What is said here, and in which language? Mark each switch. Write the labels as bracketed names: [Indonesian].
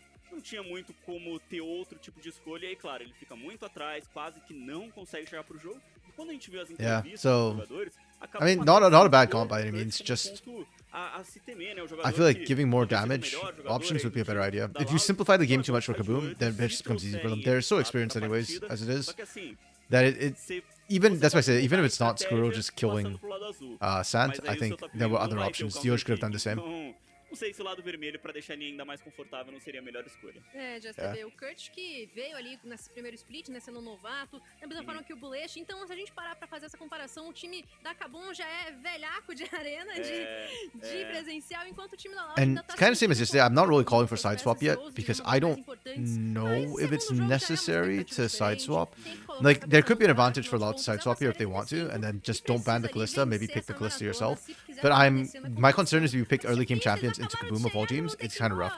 [Portuguese] Não tinha muito como ter outro tipo de escolha, e aí, claro, ele fica muito atrás, quase que não consegue chegar pro jogo. E quando a gente vê as entrevistas dos jogadores, [English] I mean, not a bad comp by any means, just I feel like giving more damage options would be a better idea. If you simplify the game too much for KBM, then it just becomes easy for them. They're so experienced anyways, as it is, that even, that's why I say, even if it's not Skuro just killing Sant, I think there were other options. Dioj could have done the same. [Portuguese] Não sei se o lado vermelho, pra deixar a linha ainda mais confortável, não seria a melhor escolha. Já sabia. O Kurt que veio ali nesse primeiro split, né, sendo novato, da mesma forma que o Bullet. Então, se a gente parar pra fazer essa comparação, o time da KBM já é velhaco de arena, de presencial, enquanto o time da Loud ainda tá... [English] And kind of same as yesterday, I'm not really calling for side swap yet, because I don't know if it's necessary to side swap. Like, there could be an advantage for Loud to side swap here if they want to, and then just don't ban the Kalista, maybe pick the Kalista yourself. But my concern is if you pick early game champions into KBM of all teams, it's kind of rough.